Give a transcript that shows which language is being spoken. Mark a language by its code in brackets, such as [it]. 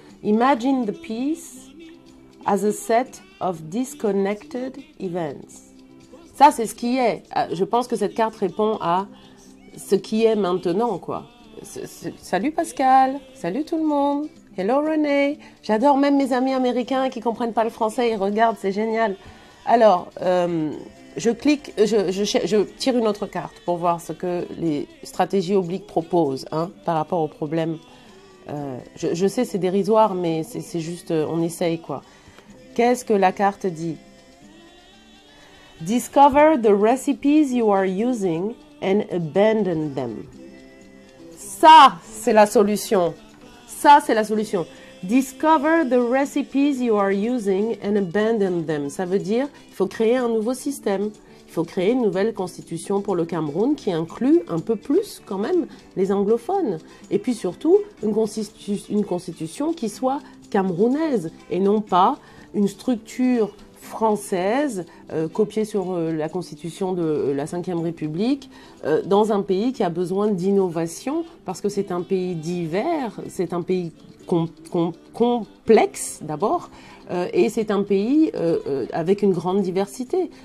[en] Imagine the peace as a set of disconnected events. [fr] Ça, c'est ce qui est. Je pense que cette carte répond à ce qui est maintenant, quoi. Salut Pascal, salut tout le monde. Hello René. J'adore même mes amis américains qui comprennent pas le français, ils regardent, c'est génial. Alors, je clique, je tire une autre carte pour voir ce que les stratégies obliques proposent, hein, par rapport au problème. Je sais, c'est dérisoire, mais c'est juste, on essaye, quoi. Qu'est-ce que la carte dit? [en] Discover the recipes you are using and abandon them. [fr] Ça, c'est la solution. Ça, c'est la solution. [en] Discover the recipes you are using and abandon them. [fr] Ça veut dire qu'il faut créer un nouveau système. Il faut créer une nouvelle constitution pour le Cameroun qui inclut un peu plus quand même les anglophones. Et puis surtout, une constitution qui soit camerounaise et non pas une structure française copiée sur la constitution de la Ve République dans un pays qui a besoin d'innovation parce que c'est un pays divers, c'est un pays complexe d'abord et c'est un pays avec une grande diversité.